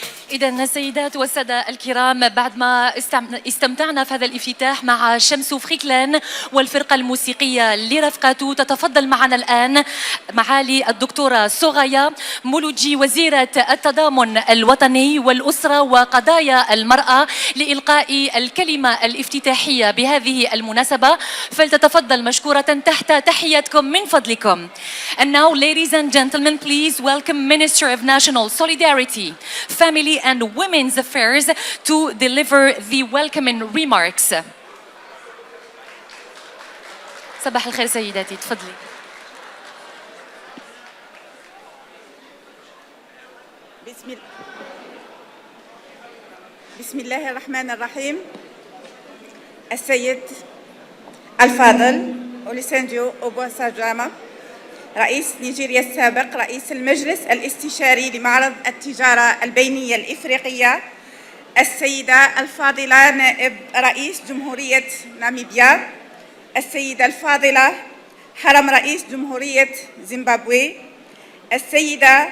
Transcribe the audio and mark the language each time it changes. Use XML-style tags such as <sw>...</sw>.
<ar>إذن السيدات والسادة الكرام، بعد ما استمتعنا في هذا الافتتاح مع شمس فريكلان والفرقة الموسيقية لرفقاته، تتفضل معنا الآن معالي الدكتورة سغايا مولوجي وزيرة التضامن الوطني والأسرة وقضايا المرأة لإلقاء الكلمة الافتتاحية بهذه المناسبة، فلتتفضل مشكورة تحت تحياتكم من فضلكم.</ar> <en>And now, ladies and gentlemen, please welcome Minister of National Solidarity, Family and Women's Affairs to deliver the welcoming remarks.</en> <ar>صباح الخير سيداتي، تفضلي. بسم الله الرحمن الرحيم. السيد الفاضل أوليسانديو أوبوساجاما، رئيس نيجيريا السابق، رئيس المجلس الاستشاري لمعرض التجارة البينية الإفريقية، السيدة الفاضلة نائب رئيس جمهورية ناميبيا، السيدة الفاضلة حرم رئيس جمهورية زيمبابوي، السيد</ar>